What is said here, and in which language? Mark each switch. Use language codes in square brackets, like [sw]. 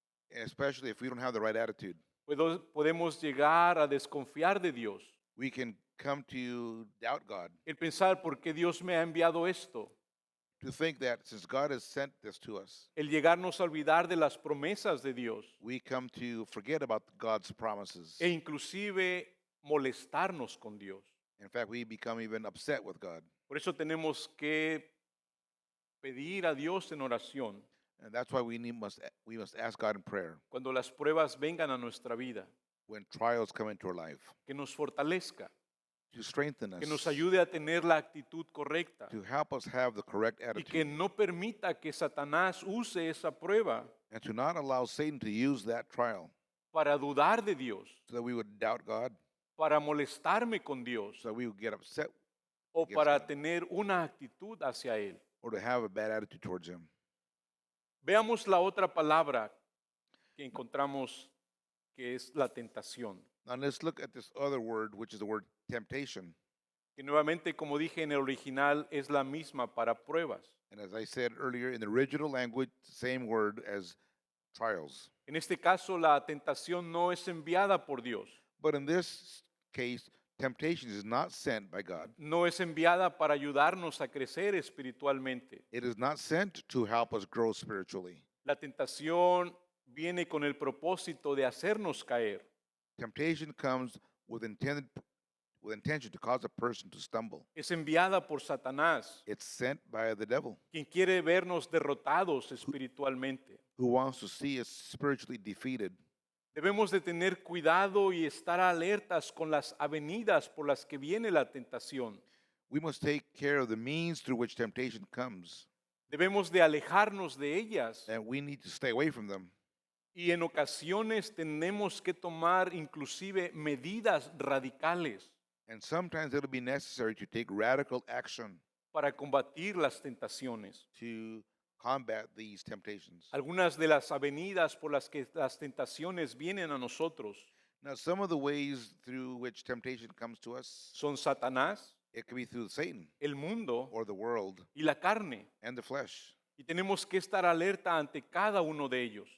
[en] especially if we don't have the right attitude. [es] podemos llegar a desconfiar de Dios. [en] We can come to doubt God, [es] El pensar, ¿por qué Dios me ha enviado esto? [en] to think that since God has sent this to us, [es] El llegarnos a olvidar de las promesas de Dios [en] we come to forget about God's promises. [es] e inclusive molestarnos con Dios. [en] In fact, we become even upset with God. [es] Por eso tenemos que pedir a Dios en oración [en] And that's why we must ask God in prayer [es] cuando las pruebas vengan a nuestra vida, [en] when trials come into our life [es] que nos fortalezca, [en] to strengthen [es] que nos [en] us, [es] ayude a tener la actitud correcta [en] to help us have the correct [es] y que [en] attitude, [es] no permita que Satanás use esa prueba [en] and to not allow Satan to use that trial [es] para dudar de Dios, [en] so that we would doubt God, [es] para molestarme con Dios [en] so that we would get upset [es] o [en] Yes, [es] para [en] God. [es] tener una actitud hacia Él. [en] or to have a bad attitude towards Him. [es] Veamos la otra palabra que encontramos que es la tentación. [en] Now let's look at this other word, which is the word temptation. [es] que nuevamente, como dije en el original, es la misma para pruebas. [en] And as I said earlier, in the original language, same word as trials. [es] En este caso, la tentación no es enviada por Dios, [en] But in this case, temptation is not sent by God. [es] no es enviada para ayudarnos a crecer espiritualmente. [en] It is not sent to help us grow spiritually. [es] La tentación viene con el propósito de hacernos caer. [en] Temptation comes with intention to cause a person to stumble. [es] Es enviada por Satanás, [en] It's sent by the devil, [es] quien quiere vernos derrotados espiritualmente. [en] who wants to see us spiritually defeated. [es] Debemos de tener cuidado y estar alertas con las avenidas por las que viene la tentación. [en] We must take care of the means through which temptation comes, [es] Debemos de alejarnos de ellas [en] and we need to stay away from them. [es] y en ocasiones tenemos que tomar inclusive medidas radicales [en] And sometimes it'll be necessary to take radical action [es] para combatir las tentaciones. [en] to combat these temptations. [es] Algunas de las avenidas por las que las tentaciones vienen a nosotros [en] Now, some of the ways through which temptation comes to us, [es] son Satanás, [en] it could be through Satan [es] el mundo [en] or the world [es] y la carne. [en] and the flesh. [es] Y tenemos que estar alerta ante cada uno de ellos.